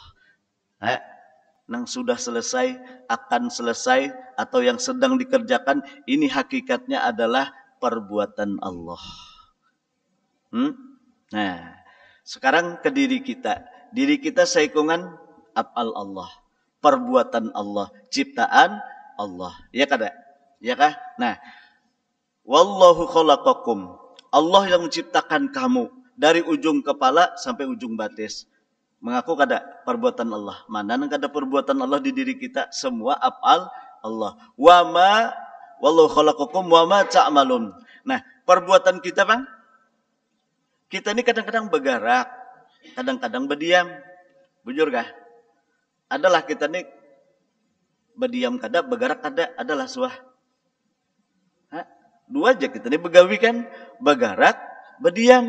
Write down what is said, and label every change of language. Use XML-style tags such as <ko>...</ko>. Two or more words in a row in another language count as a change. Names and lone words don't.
<bjn>Nang sudah selesai, akan selesai atau yang sedang dikerjakan ini hakikatnya adalah perbuatan Allah. Nah, sekarang ke diri kita. Diri kita saikungan af'al Allah, perbuatan Allah, ciptaan Allah. Ya kada? Ya kah?</bjn> <ar>Nah, والله خلقكم.</ar> <bjn>Allah yang menciptakan kamu dari ujung kepala sampai ujung batis. Mengaku kada perbuatan Allah. Mana nang kada perbuatan Allah di diri kita? Semua af'al Allah.</bjn> <ar>وما والله خلقكم وما تعملون.</ar> <bjn>Nah, perbuatan kita, Bang, kita ini kadang-kadang bergerak, kadang-kadang berdiam. Bujur kah? Adalah kita ini berdiam kada, bergerak kada, adalah suah. Dua aja kita ini begawi kan, bergerak, berdiam.</bjn>